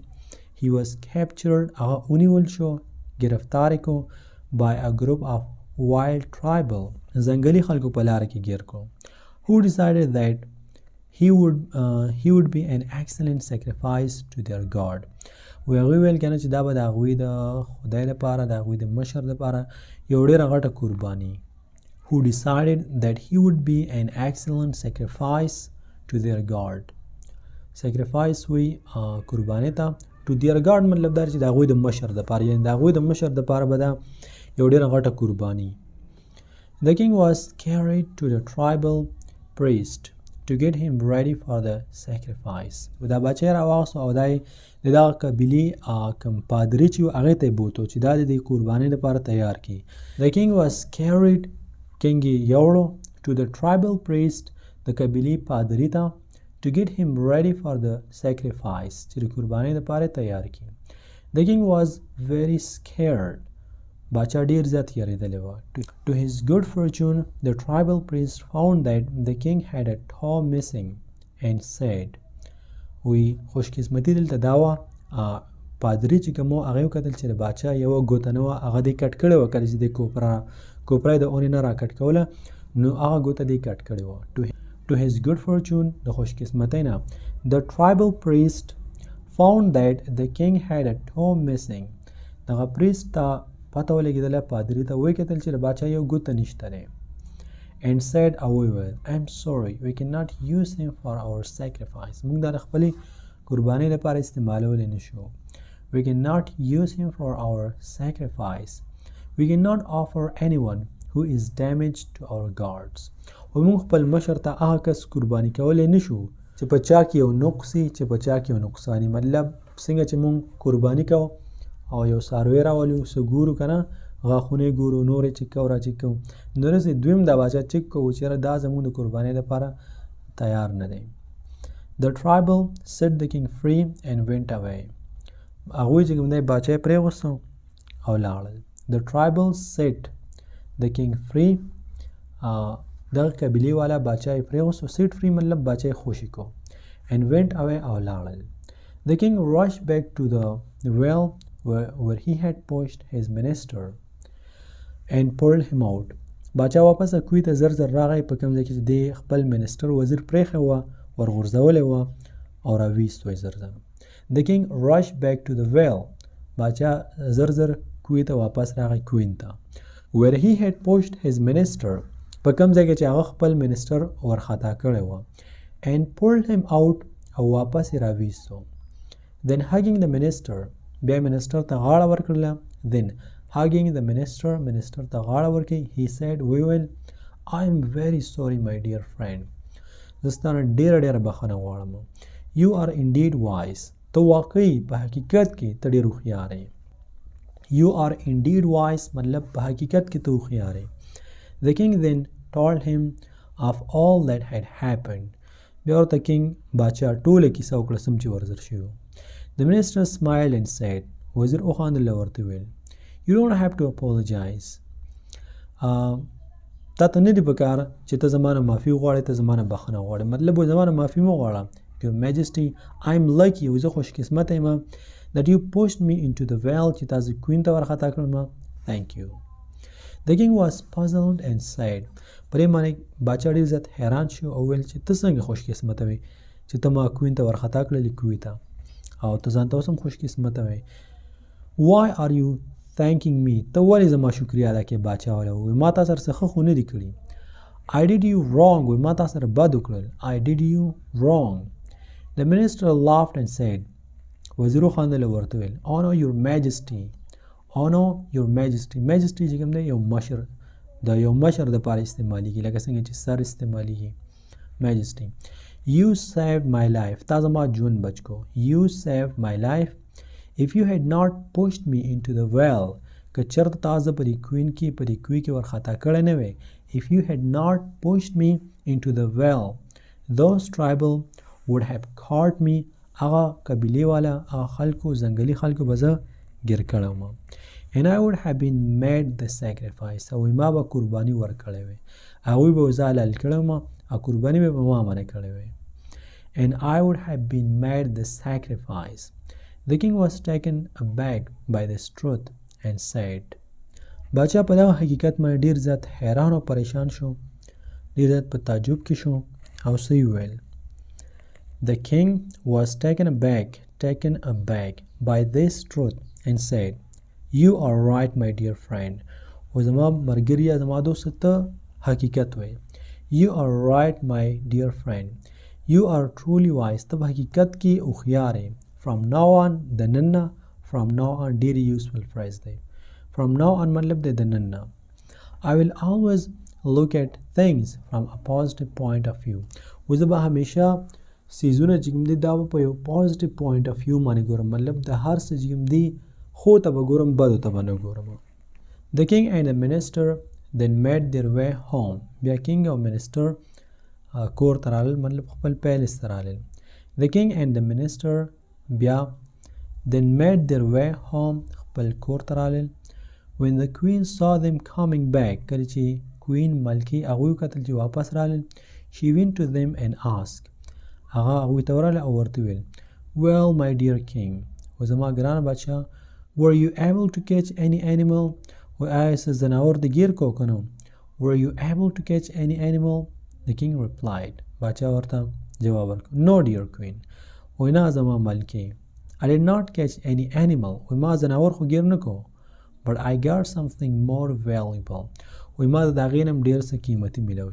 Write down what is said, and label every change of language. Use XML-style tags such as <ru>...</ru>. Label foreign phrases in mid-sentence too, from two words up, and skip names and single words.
<en>he was captured</en> <ps>هغه ونیول شو، گرفتار کو</ps> <en>by a group of wild tribal</en> <ps>ځنګلي خلکو په لاره کې ګیر کو.</ps> <en>who decided that he would be an excellent sacrifice to their god.</en> <ps>و هغوی ویل کنه چې دا به د هغوی د خدای لپاره د هغوی د مشر لپاره یو ډېره غټه قرباني.</ps> <en>who decided that he would be an excellent sacrifice to their god.</en> <ps>sacrifice وی قرباني ته.</ps> <en>to their god</en> <ps>مطلب دا چې د هغوی د مشر لپاره، یعنی د هغوی د مشر لپاره به دا یو ډېره غټه قرباني.</ps> <en>the king was carried to the tribal priest to get him ready for the sacrifice.</en> <ps>و دا بچه راواخیستو او دا د دغه قبیلې کوم پادري چې و هغې ته یې بوتو چې دا د دې قربانۍ لپاره تیار کړي.</ps> <en>the king was carried king</en> <ps>یې یوړو</ps> <en>to the tribal priest</en> <ps>د قبیلې پادري ته</ps> <en>to get him ready for the sacrifice</en> <ps>چې د قربانۍ لپاره تیار کړي.</ps> <en>the king was very scared.</en> <ps>باچا ډېر زیات یېرېدلی و.</ps> <en>to his good fortune the tribal priest found that the king had a toe missing and said.</en> <ps>وی خوشقسمتي دلته دا وه پادري چې کوم و هغې وکتل چې د باچا یوه ګوته نه وه، هغه دې کټ کړې وه. کله چې دې کوپره یې د اونې نه را کټ کوله نو هغه ګوته دې کټ کړې وه.</ps> <en>to his good fortune</en> <ps>د خوشقسمتۍ نه</ps> <en>The tribal priest found that the king had a toe missing.</en> <ps>دغه priest ته پته ولګېدله پادري ته ویې کتل چې د باچا یو ګوته نشته دی.</ps> <en>And said وویل I'm sorry we cannot use him for our sacrifice.</en> <ps>موږ دا د خپلې قربانۍ لپاره استعمالولی نشو.</ps> <en>We cannot use him for our sacrifice. We cannot offer anyone who is damaged to our gods.</en> <ps>وموږ خپل مشر ته هغه کس قرباني کولی نشو چې په چا کې یو نقص وي چې په چا کې یو نقصاني. مطلب څنګه چې موږ قرباني کوو او یو څاروی راولو څه ګورو که نه غاښونه یې ګورو نور یې چک کوو را چک کوو نو داسې دویم دا باچا چک کوو چې یاره دا زموږ د قربانۍ لپاره تیار نه دی.</ps> <en>The tribal set the king free and went away.</en> <ps>هغوی چې کوم دی باچا یې پرېغوستو او لاړل.</ps> <en>The tribal set the king free.</en> <ps>دغه قبیلې والا باچا یې پرېغوستو.</ps> <en>set free</en> <ps>مطلب باچا یې خوشي کو.</ps> <en>and went away</en> <ps>او لاړل.</ps> <en>The king rushed back to the well where he had pushed his minister and pulled him out.</en> <ps>باچا واپس کوی ته زر زر راغی په کوم ځای کې چې دی خپل منسټر وزیر پرېښی وه ورغورځولی وه او راویست وی زر زر.</ps> <en>The king rushed back to the well.</en> <ps>باچا زر زر کوی ته واپس راغی کوین ته.</ps> <en>where he had pushed his minister</en> <ps>په کوم ځای کې چې هغه خپل منسټر ورخطا کړی وه.</ps> <en>and pulled him out</en> <ps>او واپس یې راویستو.</ps> <en>then hugging the minister</en> <ps>بیا منسټر ته غاړه ورکړله.</ps> <en>then hugging the minister</en> <ps>ته غاړه ورکړي.</ps> <en>he said ویل I am very sorry my dear friend.</en> <ps>زه ستانه ډېره ډېره بخښنه غواړم.</ps> <en>you are indeed wise.</en> <ps>ته واقعي په حقیقت کې ته ډېر هوښیار یې.</ps> <en>you are indeed wise</en> <ps>مطلب په حقیقت کې ته هوښیار یې.</ps> <en>The king then told him of all that had happened. بیا ورته کینګ باچا ټوله کیسه وکړه سم چې ورزر شوي. The minister smiled and said</en> <ps>وزیر وخاندل او ورته ویل</ps> <en>You don't have to apologize.</en> <ps>تا ته نه دي پکار چې ته زما نه معافي وغواړې ته زما نه بخښنه وغواړې. مطلب وایي زما نه معافي مه غواړه.</ps> <en>Your Majesty, I am lucky</en> <ps>وایي زه خوش قسمته یم</ps> <en>that you pushed me into the well</en> <ps>چې تاسو کوین ته ورخطا کړم.</ps> <en>Thank you. The king was puzzled and said</en> <ps>پرې باندې باچا ډېر زیات حیران شو او ویل چې ته څنګه خوش قسمته وې چې ته ما کوین ته ورخطا کړلې کوی ته او ته ځان ته اوس هم خوش قسمته وې.</ps> <en>Why are you thanking me?</en> <ps>ته ولې زما شکریه ادا کوې باچا ویل وایي ما تا سره څه ښه خو نه دي کړي.</ps> <en>I did you wrong</en> <ps>وایي ما تا سره بد وکړل.</ps> <en>I did you wrong. The minister laughed and said</en> <ps>وزیر وخاندل او ورته ویل</ps> <en>Honor your majesty. Honor your majesty. Majesty</en> <ps>چې کوم دی یو مشر د یو مشر دپاره استعمالیږي لکه څنګه چې سر استعمالیږي.</ps> <en>Majesty. You saved my life.</en> <ps>تا زما ژوند بچ کو.</ps> <en>You saved my life. If you had not pushed me into the well</en> <ps>که چېرته تا زه په دې کوین کې په دې کوی کې ورخطا کړی نه وی.</ps> <en>If you had not pushed me into the well those tribal would have caught me.</en> <ps>هغه قبیلې والا هغه خلکو ځنګلي خلکو به زه ګیر کړی وم.</ps> <en>And I would have been made the sacrifice.</en> <ps>او ما به قرباني ورکړی وی. هغوی به زه حلال کړی وم او قرباني به په ما باندې کړی وی.</ps> <en>And I would have been made the sacrifice. The king was taken aback by this truth and said</en> <ps>باچا په دغه حقیقت باندې ډېر زیات حیران او پریشان شو. ډېر زیات په تعجب کې شو او څه یې وویل.</ps> <en>The king was taken aback by this truth and said You are right my dear friend.</en> <ps>و زما ملګریه زما دوست ته حقیقت وایي.</ps> <en>You are right my dear friend. You are truly wise.</en> <ps>ته په حقیقت کې هوښیار یې.</ps> <en>From now on</en> <ps>د نن نه</ps> <en>from now on ډېرې useful phrase دی. From now on</en> <ps>مطلب دی د نن نه.</ps> <en>I will always look at things from a positive point of view.</en> <ps>و زه به همیشه سیزونه چې کوم دي دا به په یو</ps> <en>positive point of view</en> <ps>باندې ګورم. مطلب د هر څه چې کوم دي خو ته به ګورم بدو ته به نه ګورم.</ps> <en>The king and the minister then made their way home.</en> <ps>بیا king او minister کور ته رالل مطلب خپل پیلس ته رالل.</ps> <en>The king and the minister بیا then made their way home</en> <ps>خپل کور ته رالل.</ps> <en>When the queen saw them coming back</en> <ps>کله چې</ps> <en>queen</en> <ps>ملکې هغوی کتل چې واپس رالل</ps> <en>she went to them and asked</en> <ps>هغه هغوی ته ورغله او ورته ویل</ps> <en>Well my dear king</en> <ps>و زما ګرانه بادشاه</ps> <en>Were you able to catch any animal?</en> <ps>و آیا څه ځناور د ګیر کو که نه؟</ps> <en>Were you able to catch any animal? The king replied.</en> <ps>باچا ورته جواب ورکړ</ps> <en>no dear queen</en> <ps>وای نه زما ملکې</ps> <en>I did not catch any animal</en> <ps>وای ما ځناور خو ګیر نه کو</ps> <en>but I got something more valuable</en> <ps>وای ما د هغې نم ډېر څه قیمتي میلاو</ps>